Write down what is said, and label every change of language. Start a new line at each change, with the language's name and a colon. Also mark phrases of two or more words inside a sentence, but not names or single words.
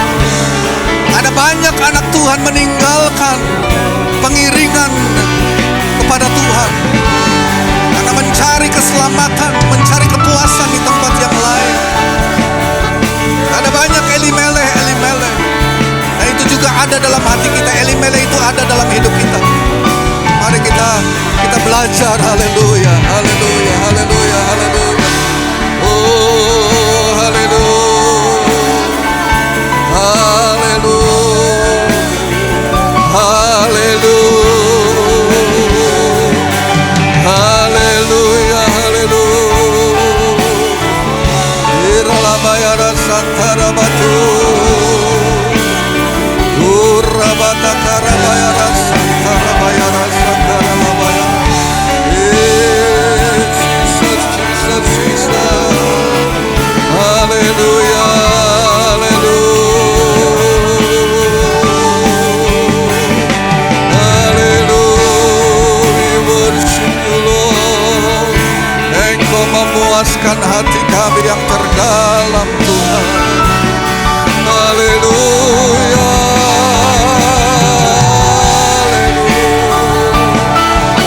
Indonesian: Ada banyak anak Tuhan meninggalkan pengiringan kepada Tuhan karena mencari keselamatan, mencari kepuasan di tempat yang lain. Ada banyak Elimeleh. Nah, itu juga ada dalam hati kita. Elimeleh itu ada dalam hidup kita. Mari kita belajar. Haleluya, haleluya, haleluya, haleluya. Oh, haleluya. Haleluya, haleluya. Iralabayara santara batu. Urabata karabayara santara bayara santara labaya. Jesus, Jesus, Jesus. Haleluya, haleluya. Memuaskan hati kami yang terdalam, Tuhan. Haleluya, haleluya.